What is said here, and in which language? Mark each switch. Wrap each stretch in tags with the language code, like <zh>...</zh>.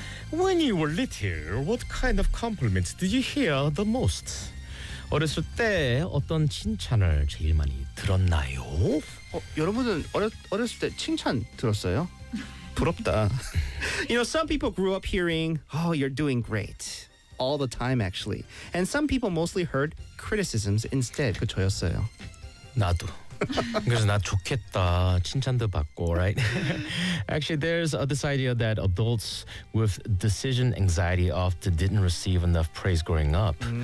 <en>When you were little, what kind of compliments did you hear the most?</en> <ko>어렸을 때 어떤 칭찬을 제일 많이 들었나요? 여러분은 어렸을 때 칭찬 들었어요? 부럽다.</ko> <en>You know, some people grew up hearing, oh, you're doing great. All the time, actually. And some people mostly heard criticisms instead.</en> <ko>그 저였어요. 나도. 그래서 나 좋겠다. 칭찬도 받고, right?</ko> <en>Actually, there's this idea that adults with decision anxiety often didn't receive enough praise growing up.</en>